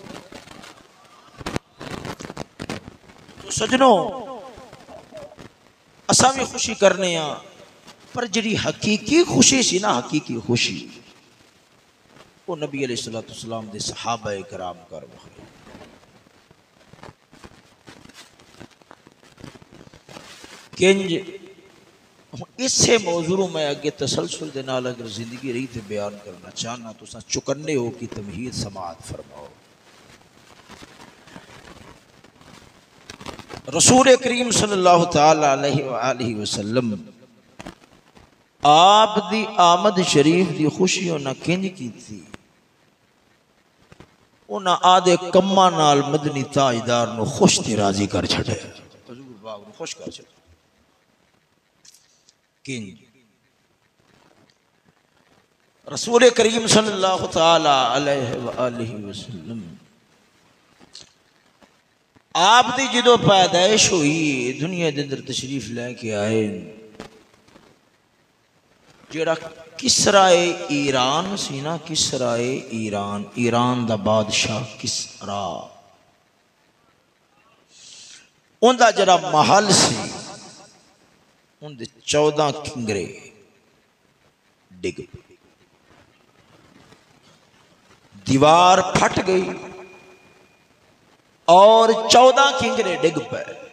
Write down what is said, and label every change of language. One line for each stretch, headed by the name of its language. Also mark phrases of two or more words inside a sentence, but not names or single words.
Punjabi: تو سجنو اساں بھی خوشی کرنے ہاں، پر جی حقیقی خوشی سی نا، حقیقی خوشی او نبی علیہ السلام دے صحابہ کرام کر کِنج. اسے موضوع میں اگے تسلسل دے نال اگر زندگی رہی تو بیان کرنا چاہنا، تو چوکنے ہو کہ تمہید سماعت فرماؤ. رسول کریم
Arabic: صلى الله تعالى عليه وسلم
Punjabi: آپ دی آمد شریف دی خوشی انہاں کِنج کی تھی، انہاں اپنے کماں نال مدنی تاجدار نوں خوش تے راضی کر چھڈے، حضور باغ نوں خوش کر چھڈے. کِنج رسول کریم
Arabic: صلى الله تعالى عليه وسلم
Punjabi: آپ دی جدوں پیدائش ہوئی دنیا دے اندر تشریف لے کے آئے, جیہڑا کسرائے ایران سی نا، کسرائے ایران، ایران دا بادشاہ کسریٰ, اونکا ذرا محل سی اونکے 14 کنگرے ڈگ پے، دیوار پھٹ گئی اور 14 کنگرے ڈگ پے.